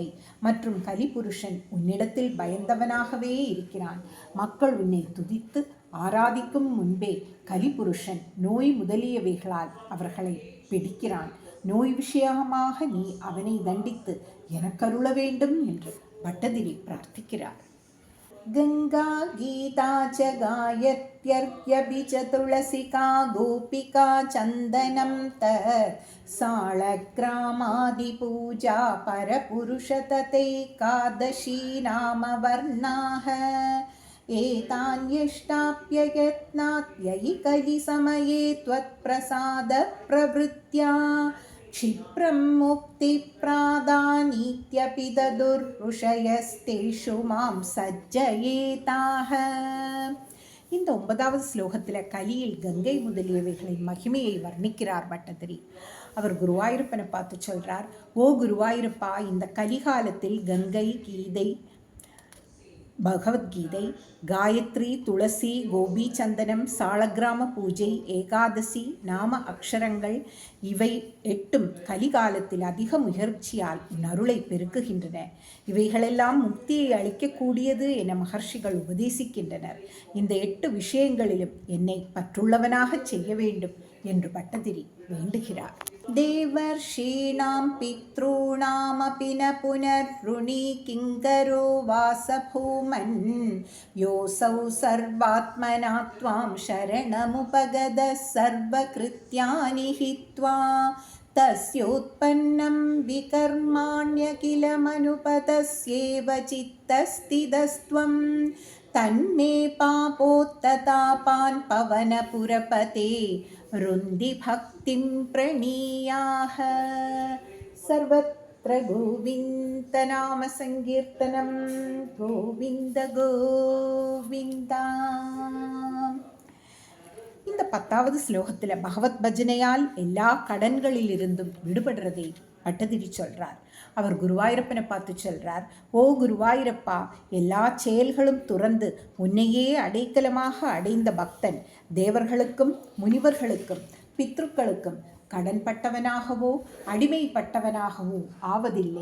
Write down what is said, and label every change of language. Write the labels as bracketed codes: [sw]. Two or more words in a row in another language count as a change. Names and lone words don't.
[ta] மற்றும் கலிபுருஷன் உன்னிடத்தில் பயந்தவனாகவே இருக்கிறான். மக்கள் உன்னை துதித்து ஆராதிக்கும் முன்பே கலிபுருஷன் நோய் முதலியவைகளால் அவர்களை பிடிக்கிறான். நோய் விஷயமாக நீ அவனை தண்டித்து எனக்கருள வேண்டும் என்று பட்டதிரி பிரார்த்திக்கிறார். [sa] गंगा गीता च गायत्यर्क्यपि च तुलसिका गोपिका चन्दनं तत् साळग्रामादिपूजा परपुरुषततैकादशी नाम वर्णाः एतान्यष्टाप्ययत्नात्ययि कलिसमये त्वत्प्रसादप्रवृत्त्या क्षिप्रं मुक्तिप्रादानीत्यपि ददुर्ऋषयस्तेषु मां सज्जयेताः. [ta] இந்த 9வது ஸ்லோகத்தில் கலியில் கங்கை முதலியவைகளின் மகிமையை வர்ணிக்கிறார் பட்டதிரி. அவர் குருவாயூரப்பனை பார்த்து சொல்றார், ஓ குருவாயூரப்பா, இந்த கலிகாலத்தில் கங்கை, கீதை, பகவத்கீதை, காயத்ரி, துளசி, கோபி சந்தனம், சாளக்கிராம பூஜை, ஏகாதசி, நாம அக்ஷரங்கள் இவை 8ம் கலிகாலத்தில் அதிக முயற்சியால் அருளை பெருக்குகின்றன. இவைகளெல்லாம் முக்தியை அளிக்கக்கூடியது என மகர்ஷிகள் உபதேசிக்கின்றனர். இந்த 8 விஷயங்களிலும் என்னை பற்றுள்ளவனாக செய்ய வேண்டும் என்று பட்டதிரி வேண்டுகிறார். [sa] देवर्षीणां पितॄणामपि न पुनर्ऋणी किङ्करो वासभूमन् योऽसौ सर्वात्मना त्वां शरणमुपगतः सर्वकृत्यानि हित्वा तस्योत्पन्नं विकर्माण्यखिलमनुपतस्येव चित्तस्थितस्त्वं तन्मे पापोत्ततापान् पवनपुरपते रुन्धि भक्तिं प्रणीयाः. सर्वत्र गोविन्दनाम सङ्कीर्तनं गोविन्द गोविन्द. [ta] இந்த 10வது ஸ்லோகத்தில் பகவத் பஜனையால் எல்லா கடன்களிலிருந்தும் விடுபடுறதை பட்டதிரி சொல்றார். அவர் குருவாயூரப்பனை பார்த்து சொல்றார், ஓ குருவாயூரப்பா, எல்லா செயல்களும் துறந்து உன்னையே அடைக்கலமாக அடைந்த பக்தன் தேவர்களுக்கும் முனிவர்களுக்கும் பித்ருக்களுக்கும் கடன்பட்டவனாகவோ அடிமைப்பட்டவனாகவோ ஆவதில்லை.